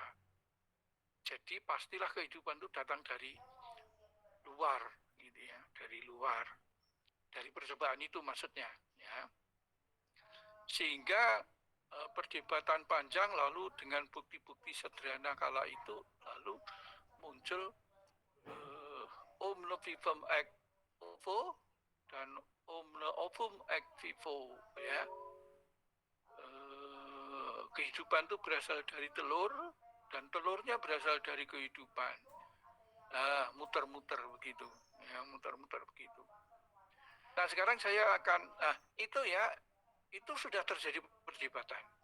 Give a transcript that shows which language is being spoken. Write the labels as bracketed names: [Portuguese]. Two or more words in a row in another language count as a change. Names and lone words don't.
[Indonesian] Jadi pastilah kehidupan itu datang dari luar, gitu ya, dari luar, dari percobaan itu maksudnya, ya. Sehingga perdebatan panjang lalu dengan bukti-bukti sederhana kala itu lalu muncul [Latin] omne vivum ex ovo [Indonesian] dan [Latin] omne ovum ex vivo, [Indonesian] ya. Kehidupan itu berasal dari telur dan telurnya berasal dari kehidupan. Nah, muter-muter begitu, ya, muter-muter begitu. Nah, sekarang saya akan, itu ya, itu sudah terjadi perdebatan.